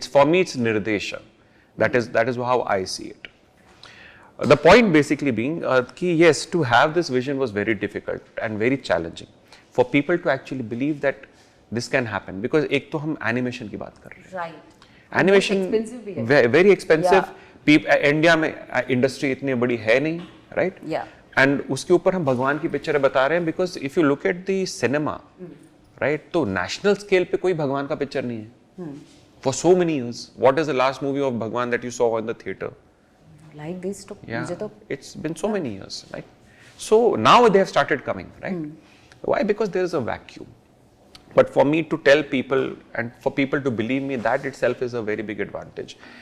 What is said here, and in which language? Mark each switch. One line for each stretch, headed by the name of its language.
English: For me, it's nirdesha. That is how I see it. The point basically being, yes, to have this vision was very difficult and very challenging for people to actually believe that this can happen, because
Hindi: एक तो हम animation की बात कर रहे हैं.
English: Right. Animation very expensive.
Hindi: India में industry इतनी बड़ी है नहीं, right?
English: Yeah. And
Hindi: उसके ऊपर हम भगवान की पिक्चरें बता रहे हैं,
English: because if you look at the cinema, right?
Hindi: तो
English: national scale
Hindi: पे कोई भगवान का पिक्चर नहीं है.
English: For so many years, what is the last movie of Bhagwan that you saw in the theater? Like this, to Yeah,
Hindi: मुझे तो
English: it's been so many years, right? So now they have started coming, right? Why? Because there is a vacuum. But for me to tell people and for people to believe me, that itself is a very big advantage.